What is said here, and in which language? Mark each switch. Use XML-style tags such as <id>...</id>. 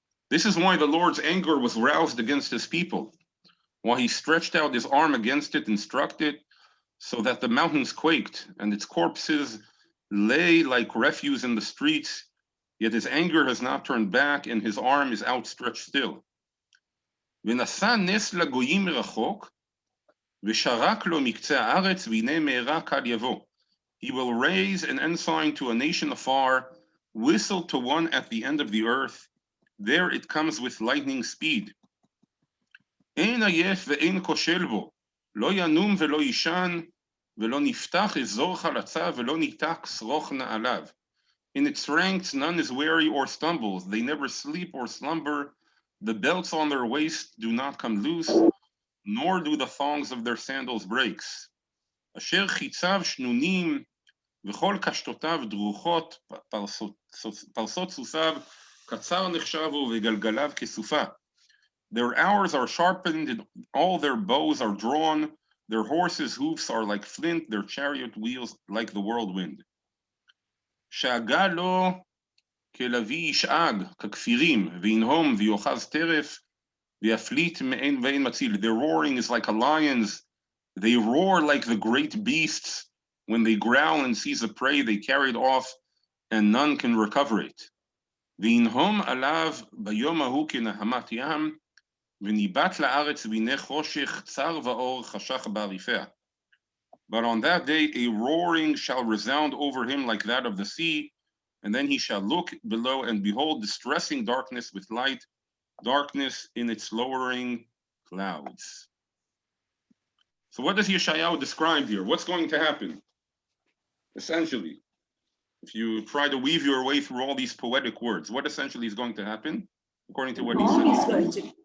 <en>This is why the Lord's anger was roused against his people, why he stretched out his arm against it and struck it, so that the mountains quaked, and its corpses lay like refuse in the streets, yet his anger has not turned back, and his arm is outstretched still.</en> <he>ונשא נס לגויים מרחוק, ושרק לו מקצה הארץ, והנה מהרה קל יבוא.</he> <en>He will raise an ensign to a nation afar, whistle to one at the end of the earth. There it comes with lightning speed.</en> <he>אין עייף ואין כושל בו, לא ינום ולא יישן, ולא נפתח אזור חלצה, ולא ניתק שרוך נעליו.</he> <en>In its ranks none is weary or stumbles, they never sleep or slumber, the belts on their waist do not come loose, nor do the thongs of their sandals breaks.</en> <he>אשר חיציו שנונים, וכל קשתותיו דרוכות, פרסות סוסיו, קצר נחשבו וגלגליו כסופה.</he> <en>Their arrows are sharpened, and all their bows are drawn, their horses' hoofs are like flint, their chariot wheels like the whirlwind.</en> <he>שאגה לו כלביא ישאג, ככפירים, וינהום ויאחז טרף, ויפליט מאין ואין מציל.</he> <en>Their roaring is like a lion's. They roar like the great beasts. When they growl and seize a prey, they carry it off, and none can recover it.</en> <he>וינהום עליו ביום ההוא כנהמת ים, וניבט לארץ והנה חושך צר ואור חשך בעריפיה.</he> <en>But on that day a roaring shall resound over him like that of the sea, and then he shall look below and behold distressing darkness with light, darkness in its lowering clouds. So what does Yeshayahu describe here? What's going to happen? Essentially, if you try to weave your way through all these poetic words, what essentially is going to happen, according to what he says?</en>